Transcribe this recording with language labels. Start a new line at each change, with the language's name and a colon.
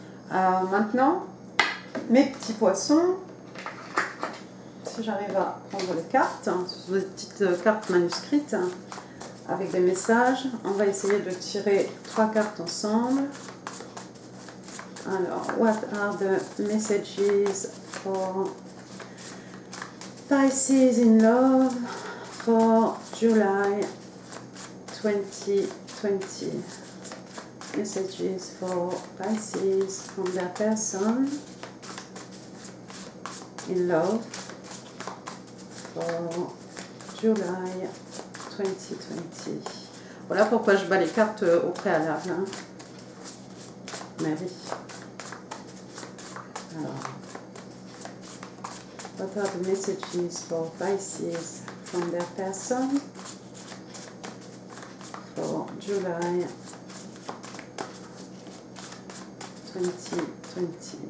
French: Maintenant, mes petits poissons, si j'arrive à prendre les cartes, ce sont des petites cartes manuscrites avec des messages. On va essayer de tirer 3 cartes ensemble.
English: Alors, what are the messages for Pisces in love for July 2020? Messages for Pisces from their person in love for July 2020.
French: Voilà pourquoi je bats les cartes au préalable. Hein. Mais oui.
English: Alors, what are the messages for Pisces from their person for July 2020.